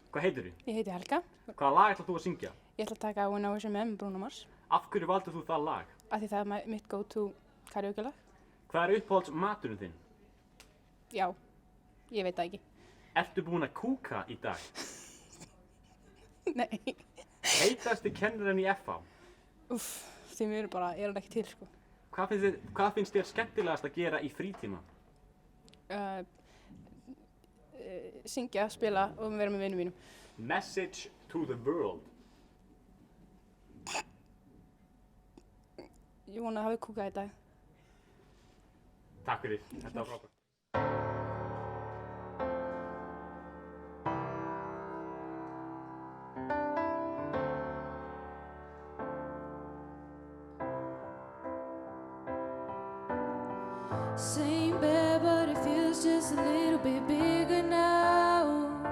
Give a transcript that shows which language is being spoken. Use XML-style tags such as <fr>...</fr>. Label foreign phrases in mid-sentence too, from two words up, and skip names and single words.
<is>Hvað heitirðu? Ég heiti Helga. Hvaða lag ætlar þú að syngja? Ég ætla að taka When I Was Your Man með Bruno Mars. Af hverju valdir þú það lag? Af því það er mitt go-to karaoke-lag. Hvað uppáhalds maturinn þinn? Já, ég veit það ekki. Ertu búin að kúka í dag? Nei. Heitasti kennarinn í FH? Úff, því mér bara er hann ekki til, sko. Hvað finnst þér skemmtilegast að gera í frítíma? Syngja, spila og vera með vinum mínum.</is> <en>Message to the world.</en> <is>Ég vona að hafi kúkað í dag. Takk fyrir, þetta var frábært.</is> <en>Same bed, but it feels just a little bit bigger now.</en>